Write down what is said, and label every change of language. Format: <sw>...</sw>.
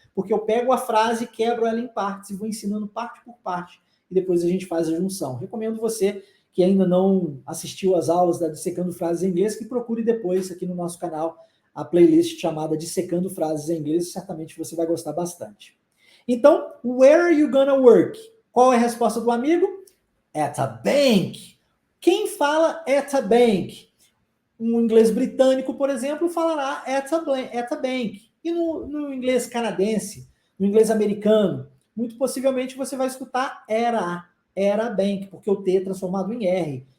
<pt>Porque eu pego a frase, quebro ela em partes e vou ensinando parte por parte. E depois a gente faz a junção. Recomendo você que ainda não assistiu às aulas da Dissecando Frases em Inglês, que procure depois aqui no nosso canal a playlist chamada Dissecando Frases em Inglês. Certamente você vai gostar bastante. Então,</pt> <en>where are you gonna work?</en> <pt>Qual é a resposta do amigo?</pt> <en>At a bank.</en> <pt>Quem fala</pt> <en>at a bank?</en> <pt>Um inglês britânico, por exemplo, falará at a bank. E no inglês canadense, no inglês americano, muito possivelmente você vai escutar era bank, porque o T é transformado em R.</pt>